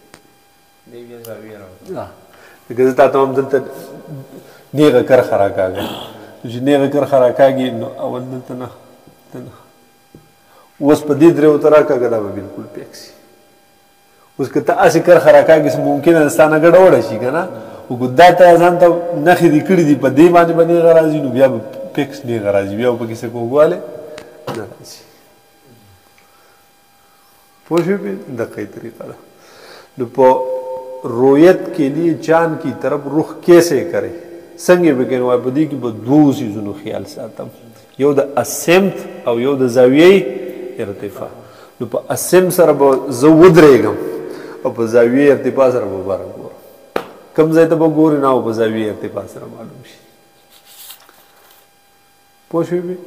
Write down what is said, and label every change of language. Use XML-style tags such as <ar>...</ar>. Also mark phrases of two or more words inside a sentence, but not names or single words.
<ps>لکه زه تا ته هم دلته نیغه کرښه راکاږه چې نیغه کرښه راکاږي نو اول دلته نه اوس په دې درېو ته راکاږه دا به بلکل پیک شي اوس که ته هسې کرښه راکاږي ممکنه د ستا نه ګډوډه شي که نه خو که دا ته ځان ته نښې دې کړي دي په دې باندې به نیغه راځي نو بیا به پیکس نیغه راځي بیا به پکې څه کوږوالی نه راځي پوه شوې پې دقیق طریقه ده نو په رویت</ps> <ur>کے لیے چاند کی طرف رخ کیسے کرے</ur> <ps>څنګه به کوي په دې کې به دوه څیزونو خیال ساتم یو د اسمت او یو د زاویې ارتفاع نو په اسم سره به زه ودرېږم او په زاویې ارتفاع سره به بره ګورم کوم ځای ته به ګورې نه او په زاویې ارتفاع سره معلوم شي پوه شوې بې</ps>